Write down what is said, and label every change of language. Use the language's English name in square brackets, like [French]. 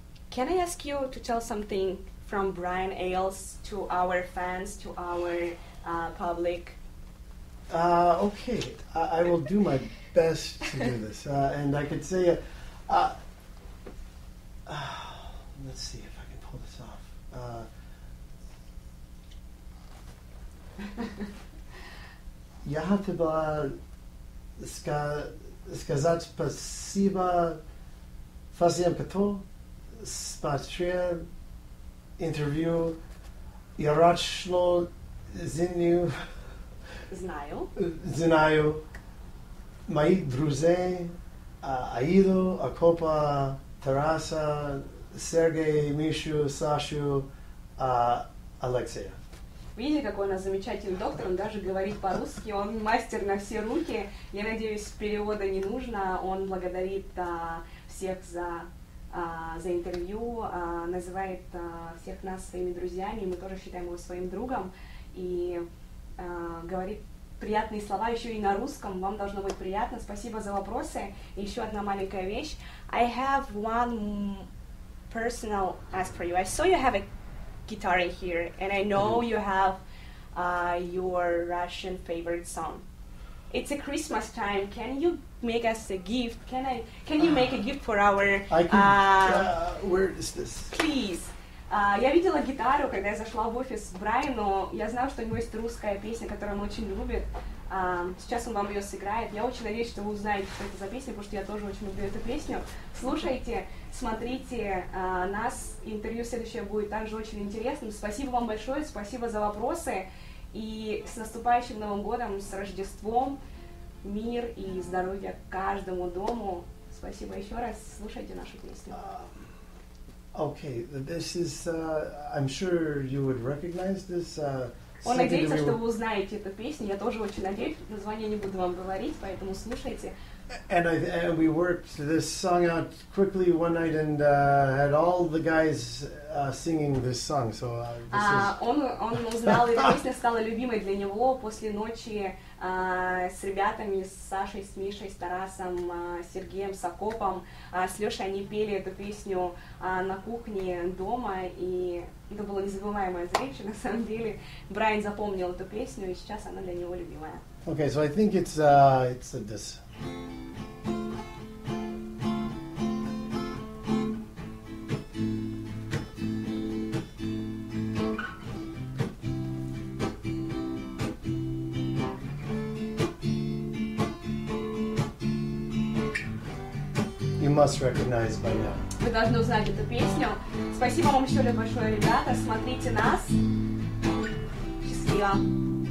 [English] Can I ask you to tell something from Bryan Ales to our fans, to our public? Okay, I will do my best to do this, and I could say, let's see if I can pull this off. [Russian] Я хотела сказать спасибо всем, кто смотрел интервью. Я рад, что знаю моих друзей Аиду, Акопа, Тараса, Сергея, Мишу, Сашу, Алексея. Видите, какой у нас замечательный доктор, он даже говорит по-русски, он мастер на все руки. Я надеюсь, перевода не нужно. Он благодарит всех за интервью, называет всех нас своими друзьями, мы тоже считаем его своим другом, и говорит приятные слова еще и на русском, вам должно быть приятно. Спасибо за вопросы. И еще одна маленькая вещь. [English] I have one personal ask for you. I saw you have a guitar in here, and I know you have your Russian favorite song. It's a Christmas time. Can you make us a gift? Can you make a gift for our? I can. Where is this? Please. [Russian] Я видела гитару, когда я зашла в офис к Брайану. Я знаю, что у него есть русская песня, которую он очень любит. Сейчас он вам ее сыграет. Я очень надеюсь, что вы узнаете, что это за песня, потому что я тоже очень люблю эту песню. Слушайте, смотрите нас. Интервью следующее будет также очень интересным. Спасибо вам большое, спасибо за вопросы. И с наступающим Новым годом, с Рождеством, мир и здоровье каждому дому. Спасибо еще раз. Слушайте нашу песню. [English] Okay, this is, I'm sure you would recognize this. [Russian] Он надеется, что вы узнаете эту песню. Я тоже очень надеюсь. Название не буду вам говорить, поэтому слушайте. [English] And we worked this song out quickly one night and had all the guys singing this song. So [Russian] он узнал, эта песня стала любимой для него после ночи с ребятами, с Сашей, с Мишей, с Тарасом, с Сергеем, с Акопом, с Лешей. Они пели эту песню на кухне дома, и это было незабываемое зрелище. На самом деле Брайан запомнил эту песню, и сейчас она для него любимая. [English] Okay, so I think it's this. You must recognize by now. [Russian] Вы должны узнать эту песню. Спасибо вам еще раз большое, ребята. Смотрите нас. Счастливо.